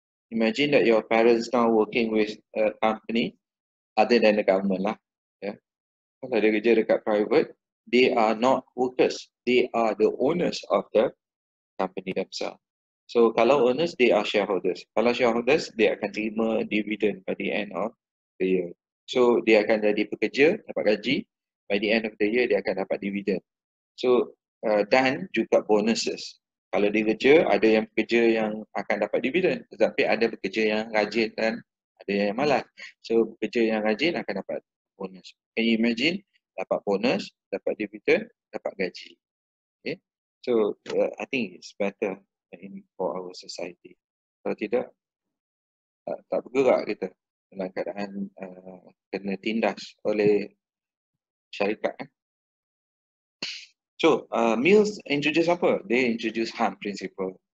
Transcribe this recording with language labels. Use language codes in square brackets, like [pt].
[en] Imagine that your parents now working with a company other than the government lah. [ms] Kalau dia kerja dekat [en] private, they are not workers. They are the owners of the company themselves. So kalau owners, they are shareholders. Kalau shareholders, they [ms] akan terima [en] dividend by the end of the year. [ms] So dia akan jadi pekerja, dapat gaji. [en] By the end of the year, [ms] dia akan dapat dividend. So dan juga bonuses. Kalau dia kerja, ada yang pekerja yang akan dapat dividen, tetapi ada pekerja yang rajin dan ada yang malas. So pekerja yang rajin akan dapat bonus. [en] Can you imagine? [ms] Dapat bonus, dapat dividen, dapat gaji. [en] Okay? So I think it's better for our society. [ms] Kalau tidak, tak bergerak kita dalam keadaan kena tindas oleh syarikat. So, Mills introduce apa? Dia introduce Hunt Principle.